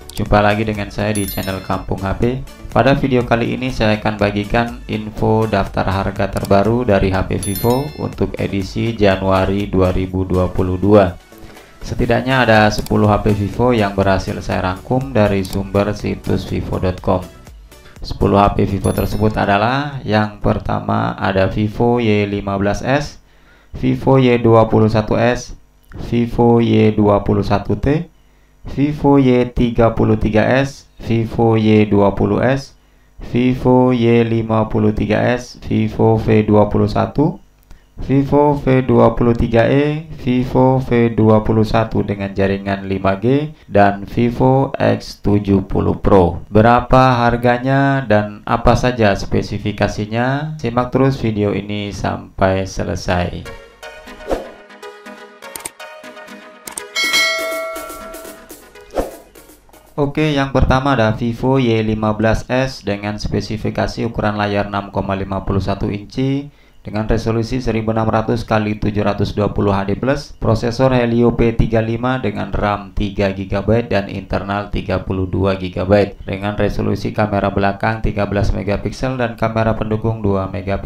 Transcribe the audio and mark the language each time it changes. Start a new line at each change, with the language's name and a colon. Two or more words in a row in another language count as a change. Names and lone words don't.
Indonesian: Jumpa lagi dengan saya di channel Kampung HP. Pada video kali ini saya akan bagikan info daftar harga terbaru dari HP Vivo untuk edisi Januari 2022. Setidaknya ada 10 HP Vivo yang berhasil saya rangkum dari sumber situs vivo.com. 10 HP Vivo tersebut adalah: yang pertama ada Vivo Y15s, Vivo Y21s, Vivo Y21t, Vivo Y33s, Vivo Y20s, Vivo Y53s, Vivo V21, Vivo V23e, Vivo V21 dengan jaringan 5G, dan Vivo X70 Pro. Berapa harganya dan apa saja spesifikasinya? Simak terus video ini sampai selesai. Oke, yang pertama ada Vivo Y15s dengan spesifikasi ukuran layar 6,51 inci dengan resolusi 1600 x 720 HD+, prosesor Helio P35 dengan RAM 3 GB dan internal 32 GB, dengan resolusi kamera belakang 13 MP dan kamera pendukung 2 MP.